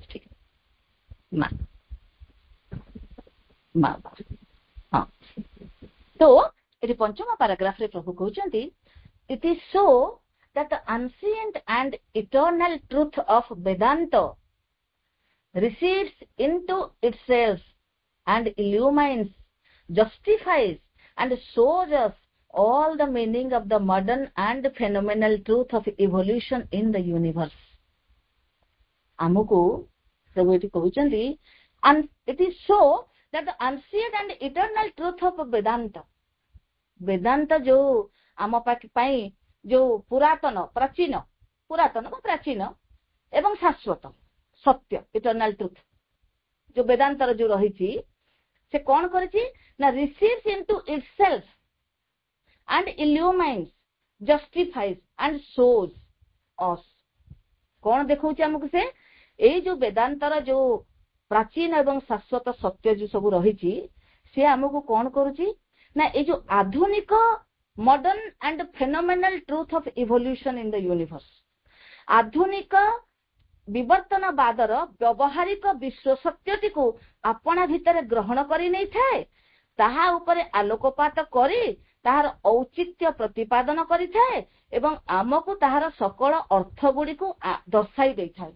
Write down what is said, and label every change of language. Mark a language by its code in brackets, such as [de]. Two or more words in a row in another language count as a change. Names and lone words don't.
[or] ଠିକ ମା ମା ହଁ। ତ ଏଠି ପଞ୍ଚମ ପାରାଗ୍ରାଫରେ ପ୍ରଭୁ କହୁଛନ୍ତି, [en] it is so that the ancient and eternal truth of Vedanta receives into itself and illumines, justifies and shows us all the meaning of the modern and phenomenal truth of evolution in the universe. [or] ଆମକୁ ସବୁ ଏଠି କହୁଛନ୍ତି, [en] and it is so that the ancient and eternal truth of Vedanta, [or] ବେଦାନ୍ତ ଯୋଉ ଆମ ପାଇଁ ଯୋଉ ପୁରାତନ ବା ପ୍ରାଚୀନ ଏବଂ ଶାଶ୍ୱତ ସତ୍ୟ, [en] eternal truth, [or] ଯୋଉ ବେଦାନ୍ତର ଯୋଉ ରହିଛି, ସେ କଣ କରିଛି ନା [en] receives into itself and illumines, justifies and shows us. [or] କଣ ଦେଖଉଛି ଆମକୁ? ସେ ଏଇ ଯୋଉ ବେଦାନ୍ତର ଯୋଉ ପ୍ରାଚୀନ ଏବଂ ଶାଶ୍ୱତ ସତ୍ୟ ଯୋଉ ସବୁ ରହିଛି, ସେ ଆମକୁ କଣ କରୁଛି ନା ଏଇ ଯୋଉ ଆଧୁନିକ [en] modern and phenomenal truth of evolution in the universe, [or] ଆଧୁନିକ ବିବର୍ତ୍ତନବାଦର ବ୍ୟବହାରିକ ବିଶ୍ୱ ସତ୍ୟଟିକୁ ଆପଣା ଭିତରେ ଗ୍ରହଣ କରି ନେଇଥାଏ, ତାହା ଉପରେ ଆଲୋକପାତ କରି ତାହାର ଔଚିତ୍ୟ ପ୍ରତିପାଦନ କରିଥାଏ ଏବଂ ଆମକୁ ତାହାର ସକଳ ଅର୍ଥ ଗୁଡ଼ିକୁ ଦର୍ଶାଇ ଦେଇଥାଏ।